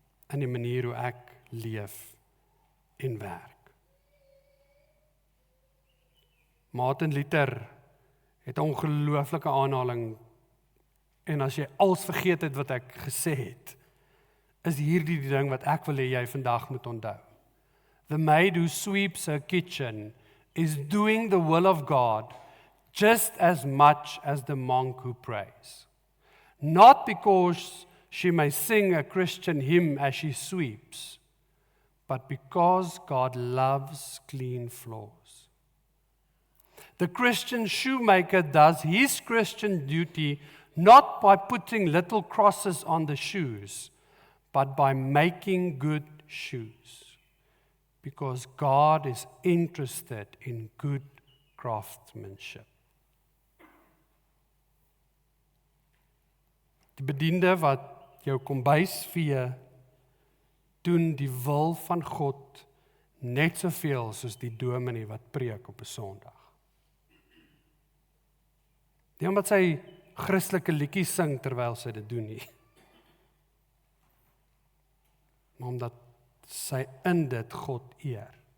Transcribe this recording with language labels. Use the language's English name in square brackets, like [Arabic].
[Afrikaans] In die manier hoe ek leef en werk. Martin Luther het 'n ongelooflike aanhaling, en as jy als vergeet het wat ek gesê het, is hierdie die ding wat ek wil hê jy vandag moet onthou. [English] The maid who sweeps her kitchen is doing the will of God just as much as the monk who prays. Not because she may sing a Christian hymn as she sweeps, but because God loves clean floors. The Christian shoemaker does his Christian duty not by putting little crosses on the shoes, but by making good shoes. Because God is interested in good craftsmanship. [Afrikaans] Die bediende wat jou kombuis vee, doen die wil van God net soveel soos die dominee wat preek op 'n Sondag. Nie omdat sy Christelike liedjies sing terwyl sy dit doen nie, maar omdat sy in dit God eer.